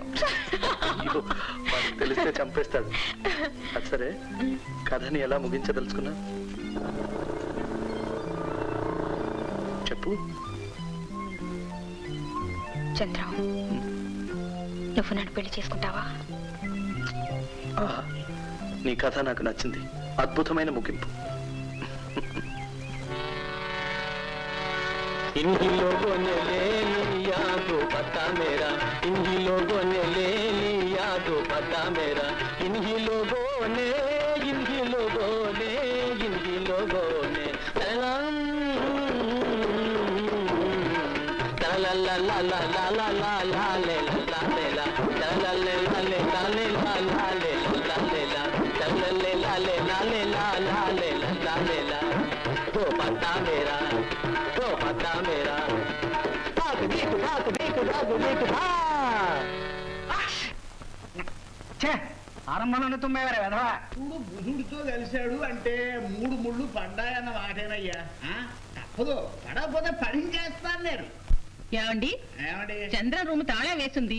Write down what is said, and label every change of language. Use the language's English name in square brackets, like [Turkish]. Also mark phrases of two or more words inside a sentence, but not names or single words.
[Telugu] తెలిస్తే చంపేస్తాడు. సరే, కథని ఎలా ముగించదలుచుకున్నా చెప్పు. చంద్రం, నువ్వు నన్ను పెళ్లి చేసుకుంటావా? నీ కథ నాకు నచ్చింది. అద్భుతమైన ముగింపు. [Hindi] इन्हीं लोगों ने ले लिया तो पता मेरा, इन्हीं लोगों ने ले लिया तो पता मेरा, इन्हीं लोगों ने इन्हीं लोगों ने इन्हीं लोगों ने ला ला ला ला ला ला ला ला ला ले ला ले ला ला ला ले ला ले ला ले ला ला ले ला ले ला ला ले ला ले ला ले ला ला ले ला ले ला तो पता मेरा, तो पता मेरा भाग देख भाग देख भाग देख [Telugu] ఆరంభంలోనే తుమ్మేవారే వెధవా. చూడు, బుధుడితో కలిశాడు అంటే 3 ముళ్ళు పడ్డాయన్న మాటేనయ్యా. తప్పదు, పడకపోతే పడించేస్తాను నేను. ఏమండి, ఏమండి? చంద్ర రూమ్ తాళం వేసింది.